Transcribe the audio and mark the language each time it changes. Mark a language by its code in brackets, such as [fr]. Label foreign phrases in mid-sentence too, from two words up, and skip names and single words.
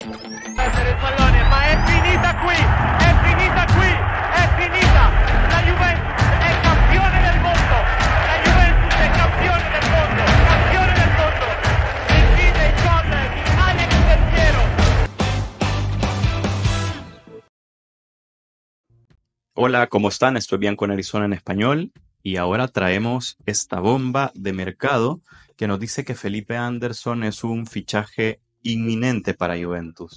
[it] Perdere il pallone, ma è finita qui, è finita qui, è finita. La Juventus è campione del mondo, la Juventus è campione del mondo, campione del mondo. Decide il gol di Alex Del Piero. [es] Hola, ¿cómo están? Estoy bien con Arizona en español y ahora traemos esta bomba de mercado que nos dice que Felipe Anderson es un fichaje inminente para Juventus.